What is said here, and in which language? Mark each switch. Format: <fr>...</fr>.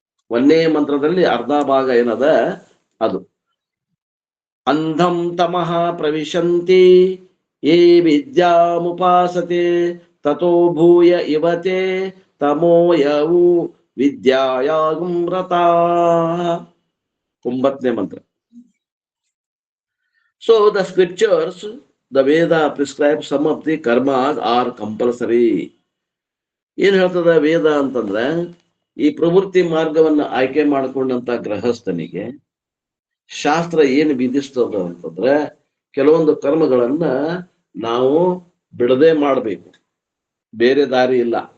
<kn>ಒಂದೇ ಮಂತ್ರದಲ್ಲಿ ಅರ್ಧ ಭಾಗ ಏನದ ಅದು.</kn> <sa>ಅಂಧಂ ತಮಃ ಪ್ರವಿಶಂತಿ ಯೇ ವಿದ್ಯಾಮುಪಾಸತೆ ತಥೋ ಭೂಯ ಇವತೆ ತಮೋಯವು ವಿದ್ಯಾಯಾಗುಂ ವ್ರತಾಃ.</sa> <kn>9ನೇ ಮಂತ್ರ.</kn> <en>So the scriptures, the Veda prescribes some of the karmas are compulsory.</en> <kn>ಏನ್ ಹೇಳ್ತದ ವೇದ ಅಂತಂದ್ರೆ, ಈ ಪ್ರವೃತ್ತಿ ಮಾರ್ಗವನ್ನ ಆಯ್ಕೆ ಮಾಡಿಕೊಂಡಂತ ಗೃಹಸ್ಥನಿಗೆ ಶಾಸ್ತ್ರ ಏನು ವಿಧಿಸ್ತದ ಅಂತಂದ್ರೆ, ಕೆಲವೊಂದು ಕರ್ಮಗಳನ್ನ ನಾವು ಬಿಡದೆ ಮಾಡಬೇಕು, ಬೇರೆ ದಾರಿ ಇಲ್ಲ.</kn>